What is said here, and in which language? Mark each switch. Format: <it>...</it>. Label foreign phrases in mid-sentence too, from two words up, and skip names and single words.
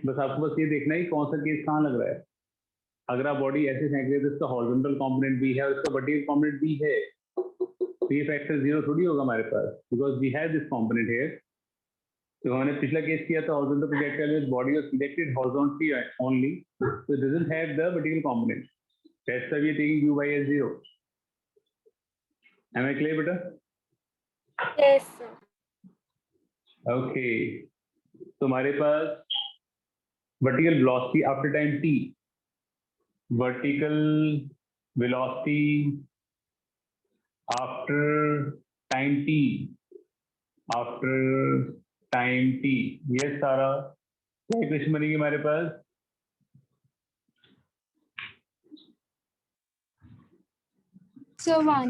<hi>बस आपको बस ये देखना है कौन सा केस कहाँ लग रहा है। अगर आप बॉडी ऐसे फेंक रहे तो इसका</hi> <en>horizontal component</en> <hi>भी है और इसका</hi> <en>vertical component</en> <hi>भी है, तो ये</hi> <en>factor zero</en> <hi>थोड़ी होगा हमारे पास,</hi> <en>because we have this component here.</en> <hi>तो हमने पिछला केस किया था</hi> <en>horizontal projectile with body was projected horizontally only, so it doesn't have the vertical component. That's why we are taking u by as 0. Am I clear, beta? Yes, sir. Okay.</en> <hi>तो हमारे पास</hi> <en>vertical velocity after time t, vertical velocity after time t, after time t,</en> <hi>ये सारा क्या इक्वेशन बनेगी हमारे पास?</hi> <en>So 1.</en>